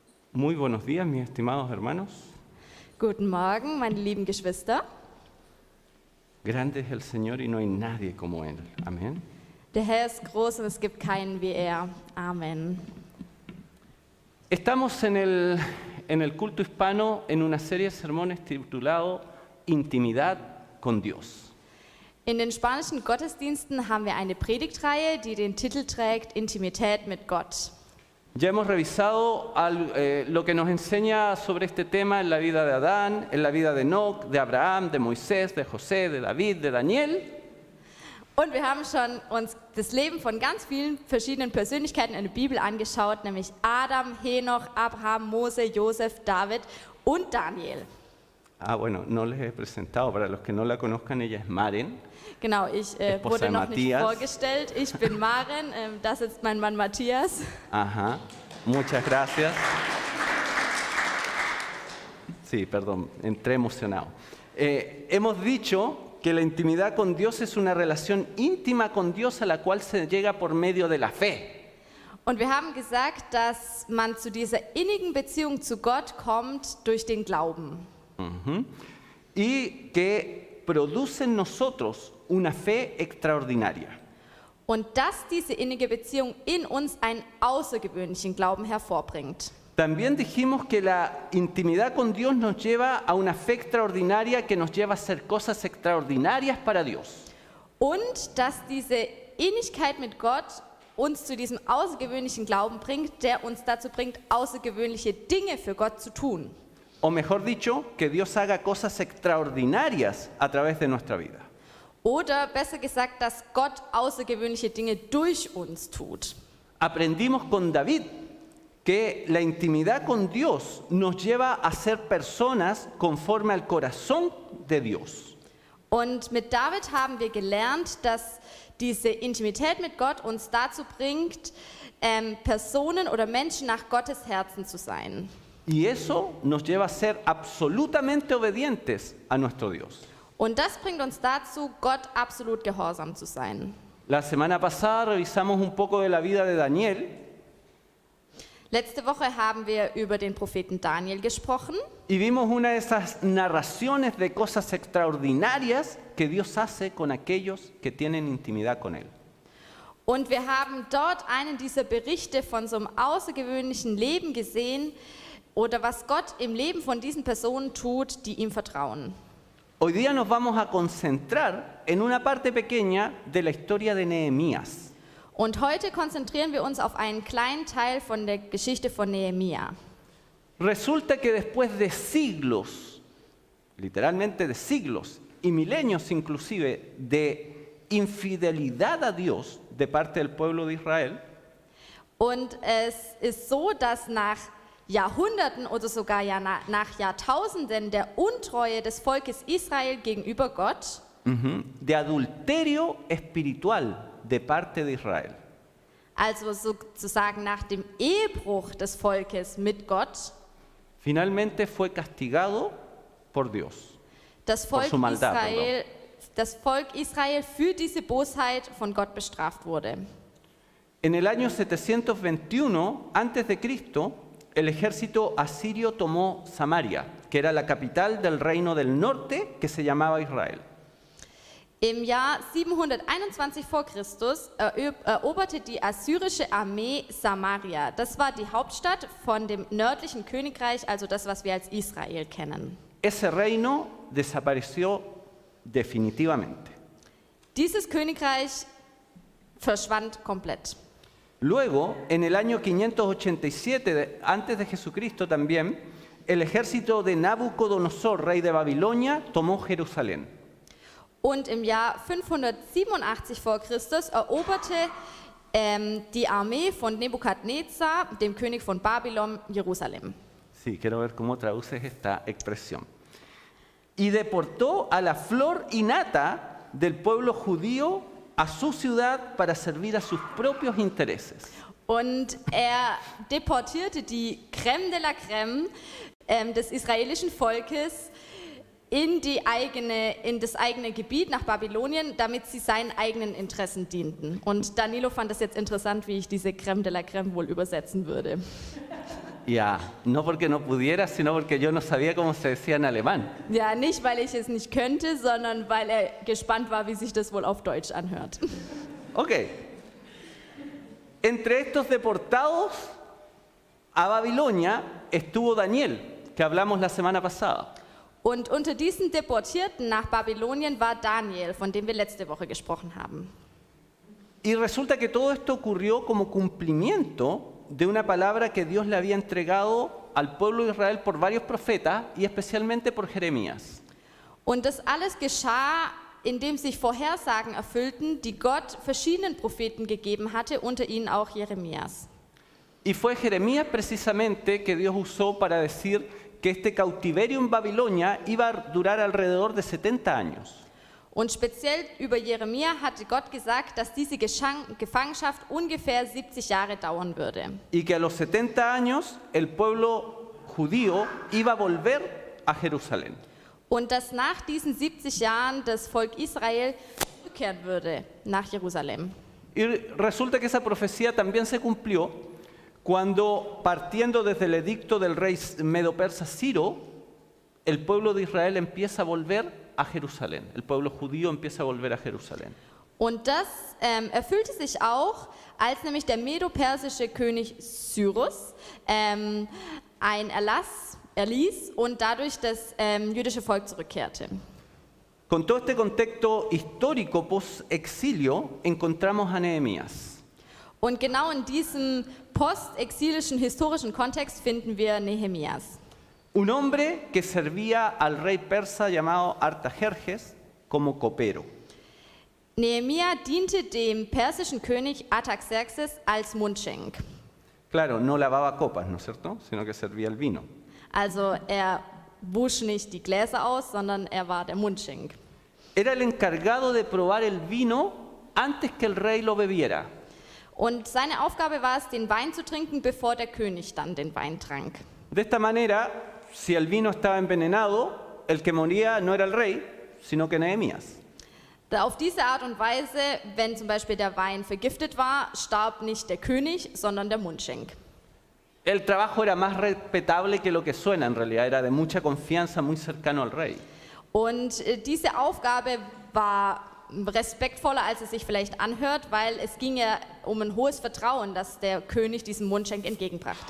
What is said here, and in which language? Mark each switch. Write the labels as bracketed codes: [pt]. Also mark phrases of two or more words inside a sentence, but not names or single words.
[es] Muy buenos días, mis estimados hermanos. [de] Guten Morgen, meine lieben Geschwister. [es] Grande es el Señor y no hay nadie como Él. Amén. [de] Der Herr ist groß und es gibt keinen wie er. Amen. [es] Estamos en el culto hispano en una serie de sermones titulado Intimidad con Dios. [de] In den spanischen Gottesdiensten haben wir eine Predigtreihe, die den Titel trägt Intimität mit Gott. [es] Ya hemos revisado lo que nos enseña sobre este tema en la vida de Adán, en la vida de Enoc, de Abraham, de Moisés, de José, de David, de Daniel. [de] Und wir haben schon uns das Leben von ganz vielen verschiedenen Persönlichkeiten in der Bibel angeschaut, nämlich Adam, Henoch, Abraham, Mose, Josef, David und Daniel. [es] Bueno, no les he presentado, para los que no la conozcan, ella es Maren. [de] Genau, ich wurde noch nicht vorgestellt. Ich bin Maren, da sitzt mein Mann Matthias. [es] Ajá, muchas gracias. Sí, perdón, entré emocionado. Hemos dicho que la intimidad con Dios es una relación íntima con Dios a la cual se llega por medio de la fe. [de] Und wir haben gesagt, dass man zu dieser innigen Beziehung zu Gott kommt durch den Glauben. [es] Y que produce en nosotros una fe extraordinaria. [de] Und dass diese innige Beziehung in uns einen außergewöhnlichen Glauben hervorbringt. [es] También dijimos que la intimidad con Dios nos lleva a una fe extraordinaria que nos lleva a hacer cosas extraordinarias para Dios. [de] Und dass diese Innigkeit mit Gott uns zu diesem außergewöhnlichen Glauben bringt, der uns dazu bringt, außergewöhnliche Dinge für Gott zu tun. [es] O mejor dicho, que Dios haga cosas extraordinarias a través de nuestra vida. [de] Oder besser gesagt, dass Gott außergewöhnliche Dinge durch uns tut. [es] Aprendimos con David que la intimidad con Dios nos lleva a ser personas conforme al corazón de Dios. [de] Und mit David haben wir gelernt, dass diese Intimität mit Gott uns dazu bringt, Personen oder Menschen nach Gottes Herzen zu sein. [es] Y eso nos lleva a ser absolutamente obedientes a nuestro Dios. [de] Und das bringt uns dazu, Gott absolut gehorsam zu sein. [es] La semana pasada revisamos un poco de la vida de Daniel. [de] Letzte Woche haben wir über den Propheten Daniel gesprochen. [es] Y vimos una de esas narraciones de cosas extraordinarias que Dios hace con aquellos que tienen intimidad con Él. [de] Und wir haben dort einen dieser Berichte von so einem außergewöhnlichen Leben gesehen, oder was Gott im Leben von diesen Personen tut, die ihm vertrauen. [es] Hoy día nos vamos a concentrar en una parte pequeña de la historia de Nehemías. [de] Und heute konzentrieren wir uns auf einen kleinen Teil von der Geschichte von Nehemia. [es] Resulta que después de siglos, literalmente de siglos y milenios inclusive, de infidelidad a Dios de parte del pueblo de Israel, [de] Und es ist so, dass nach Jahrhunderten oder sogar nach Jahrtausenden der Untreue des Volkes Israel gegenüber Gott, [es] de adulterio espiritual de parte de Israel, [de] also sozusagen nach dem Ehebruch des Volkes mit Gott, [es] finalmente fue castigado por Dios. [de] Das [es] Por su maldad, [de] das Volk Israel für diese Bosheit von Gott bestraft wurde. [es] En el año 721 antes de Cristo, el ejército asirio tomó Samaria, que era la capital del reino del norte que se llamaba Israel. [de] Im Jahr 721 vor Christus eroberte die assyrische Armee Samaria. Das war die Hauptstadt von dem nördlichen Königreich, also das, was wir als Israel kennen. [es] Ese reino desapareció definitivamente. [de] Dieses Königreich verschwand komplett. [es] Luego, en el año 587 antes de Jesucristo también, el ejército de Nabucodonosor, rey de Babilonia, tomó Jerusalén. [de] Und im Jahr 587 vor Christus eroberte die Armee von Nebukadnezar, dem König von Babylon, Jerusalem. [es] Sí, quiero ver cómo traduces esta expresión. Y deportó a la flor y nata del pueblo judío a su ciudad para servir a sus propios intereses. [de] Und er deportierte die [fr] Crème de la Crème [de] des israelischen Volkes in das eigene Gebiet nach Babylonien, damit sie seinen eigenen Interessen dienten. Und Danilo fand es jetzt interessant, wie ich diese [fr] Crème de la Crème [de] wohl übersetzen würde. [es] Ya, no porque no pudiera, sino porque yo no sabía cómo se decía en alemán. [de] Ja, nicht weil ich es nicht könnte, sondern weil er gespannt war, wie sich das wohl auf Deutsch anhört. Ok. [es] Entre estos deportados a Babilonia estuvo Daniel, que hablamos la semana pasada. [de] Und unter diesen Deportierten nach Babylonien war Daniel, von dem wir letzte Woche gesprochen haben. [es] Y resulta que todo esto ocurrió como cumplimiento de una palabra que Dios le había entregado al pueblo de Israel por varios profetas y especialmente por Jeremías. [de] Und das alles geschah, indem sich Vorhersagen erfüllten, die Gott verschiedenen Propheten gegeben hatte, unter ihnen auch Jeremias. [es] Y fue Jeremías precisamente que Dios usó para decir que este cautiverio en Babilonia iba a durar alrededor de 70 años. [de] Und speziell über Jeremia hatte Gott gesagt, dass diese Gefangenschaft ungefähr 70 Jahre dauern würde. [es] Y que a los 70 años el pueblo judío iba a volver a Jerusalén. [de] Und dass nach diesen 70 Jahren das Volk Israel zurückkehren würde nach Jerusalem. [es] Y resulta que esa profecía también se cumplió cuando, partiendo desde el edicto del rey medo-persa Ciro, el pueblo de Israel empieza a volver a Jerusalén. El pueblo judío empieza a volver a Jerusalén. [de] Und das erfüllte sich auch, als nämlich der medo-persische König Cyrus ein Erlass erließ und dadurch das jüdische Volk zurückkehrte. [es] Con todo este contexto histórico post-exilio encontramos a Nehemías. [de] Und genau in diesem postexilischen historischen Kontext finden wir Nehemias. [es] Un hombre que servía al rey persa llamado Artajerjes como copero. [de] Nehemia diente dem persischen König Artaxerxes als Mundschenk. [es] Claro, no lavaba copas, ¿no es cierto? Sino que servía el vino. [de] Also er wusch nicht die Gläser aus, sondern er war der Mundschenk. [es] Era el encargado de probar el vino antes que el rey lo bebiera. [de] Und seine Aufgabe war es, den Wein zu trinken, bevor der König dann den Wein trank. [es] De esta manera, si el vino estaba envenenado, el que moría no era el rey, sino que Nehemías. [de] Auf diese Art und Weise, wenn zum Beispiel der Wein vergiftet war, starb nicht der König, sondern der Mundschenk. [es] El trabajo era más respetable que lo que suena en realidad, era de mucha confianza, muy cercano al rey. [de] Und diese Aufgabe war respektvoller, als es sich vielleicht anhört, weil es ging ja um ein hohes Vertrauen, das der König diesem Mundschenk entgegenbrachte.